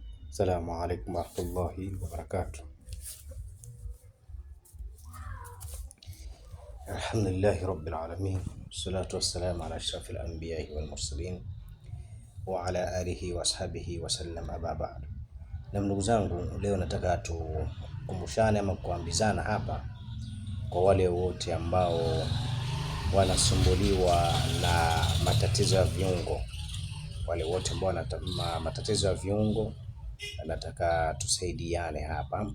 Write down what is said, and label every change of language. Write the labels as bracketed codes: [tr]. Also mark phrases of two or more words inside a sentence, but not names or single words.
[ar] السلام عليكم ورحمة الله وبركاته. الحمد لله رب العالمين، والصلاة والسلام على أشرف الأنبياء والمرسلين وعلى آله وأصحابه وسلم، أما بعد. [sw] Na ndugu zangu, leo nataka tukumbushane ama kuambizana hapa kwa wale wote ambao wanasumbuliwa na matatizo ya viungo, wale wote ambao wana matatizo ya viungo, nataka tusaidiane hapa.